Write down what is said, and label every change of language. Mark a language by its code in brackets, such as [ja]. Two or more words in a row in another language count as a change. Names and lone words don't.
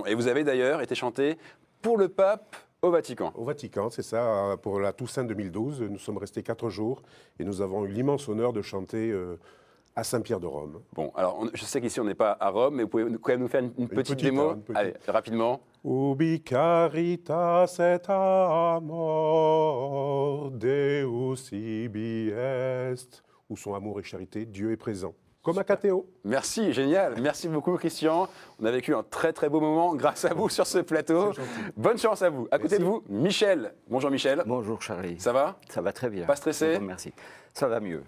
[fr] Et vous avez d'ailleurs été chanté pour le pape au Vatican. Au Vatican, c'est ça, pour la Toussaint 2012. Nous sommes restés 4 jours et nous avons eu l'immense honneur de chanter à Saint-Pierre de Rome. Bon, alors je sais qu'ici on n'est pas à Rome, mais vous pouvez quand même nous faire une petite démo. une petite. Allez, rapidement. [la] Ubi caritas et amor, Deus ibi est. [fr] Où sont amour et charité, Dieu est présent. Comme à Catéo. Merci, génial. Merci beaucoup, Christian. On a vécu un très très beau moment grâce à vous sur ce plateau. C'est gentil. Bonne chance à vous. À côté Merci. de vous, Michel. Bonjour Michel. Bonjour Charlie. Ça va? Ça va très bien. Pas stressé? Merci. Ça va mieux.